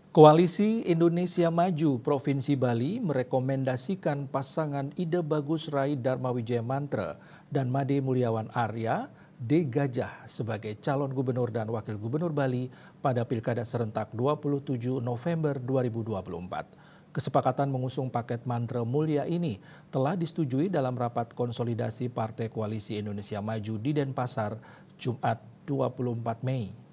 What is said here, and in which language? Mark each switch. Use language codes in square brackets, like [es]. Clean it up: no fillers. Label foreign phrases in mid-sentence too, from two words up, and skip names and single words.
[id] Koalisi Indonesia Maju Provinsi Bali merekomendasikan pasangan Ide Bagus Rai Dharma Wijaya Mantra dan Made Mulyawan Arya D. Gajah sebagai calon gubernur dan wakil gubernur Bali pada Pilkada serentak 27 November 2024. Kesepakatan mengusung paket mantra mulia ini telah disetujui dalam rapat konsolidasi Partai Koalisi Indonesia Maju di Denpasar, Jumat 24 Mei.